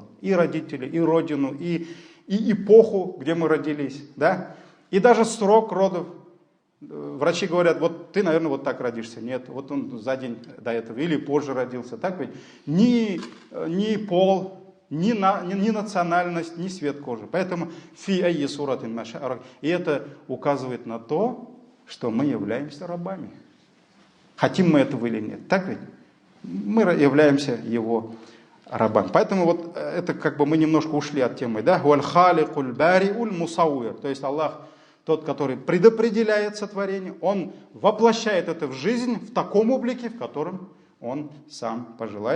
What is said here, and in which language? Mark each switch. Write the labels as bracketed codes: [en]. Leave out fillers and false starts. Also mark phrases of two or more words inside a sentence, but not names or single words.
[ru] И родителей, и родину, и эпоху, где мы родились, да? И даже срок родов. Врачи говорят, вот ты, наверное, вот так родишься. Нет, вот он за день до этого или позже родился. Так ведь? Ни пол, ни национальность, ни цвет кожи. [ar] Поэтому في أي صورة ما شاء ركبك. [ru] И это указывает на то, что мы являемся рабами. Хотим мы этого или нет. Так ведь? Мы являемся его рабами. Поэтому вот это как бы мы немножко ушли от темы. Да? То есть Аллах, тот, который предопределяет сотворение, Он воплощает это в жизнь в таком облике, в котором Он сам пожелает.